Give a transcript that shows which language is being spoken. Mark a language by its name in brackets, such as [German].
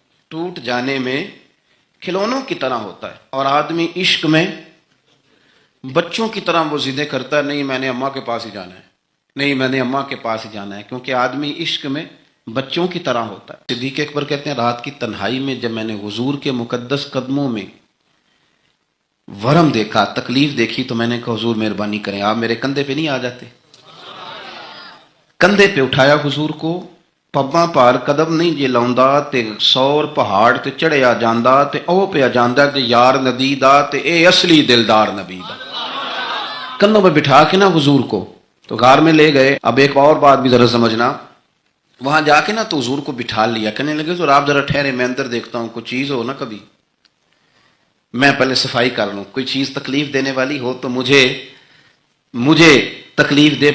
[Urdu] ٹوٹ جانے میں کھلونوں کی طرح ہوتا ہے, اور آدمی عشق میں بچوں کی طرح وہ ضدیں کرتا ہے, نہیں میں نے اماں کے پاس ہی جانا ہے, نہیں میں نے اماں کے پاس ہی جانا ہے, کیونکہ آدمی عشق میں بچوں کی طرح ہوتا ہے. صدیق اکبر کہتے ہیں رات کی تنہائی میں جب میں نے حضور کے مقدس قدموں میں ورم دیکھا, تکلیف دیکھی, تو میں نے کہا حضور مہربانی کریں آپ میرے کندھے پہ نہیں آ جاتے. کندھے پہ اٹھایا حضور کو, [Punjabi] پباں پار قدم نہیں جے لاؤندا تے سور پہاڑ تے چڑھیا جاندا تے او پہ جاندا تے یار نبی دا تے اے اصلی دلدار نبی دا. [Urdu] کندھوں پہ بٹھا کے نا حضور کو تو غار میں لے گئے. اب ایک اور بات بھی ذرا سمجھنا, وہاں جا کے نا تو حضور کو بٹھا لیا. کہنے لگے تو آپ ذرا ٹھہرے, میں اندر دیکھتا ہوں کوئی چیز ہو نا, کبھی میں پہلے صفائی کر لوں, کوئی چیز تکلیف دینے والی ہو تو مجھے تکلیف دے.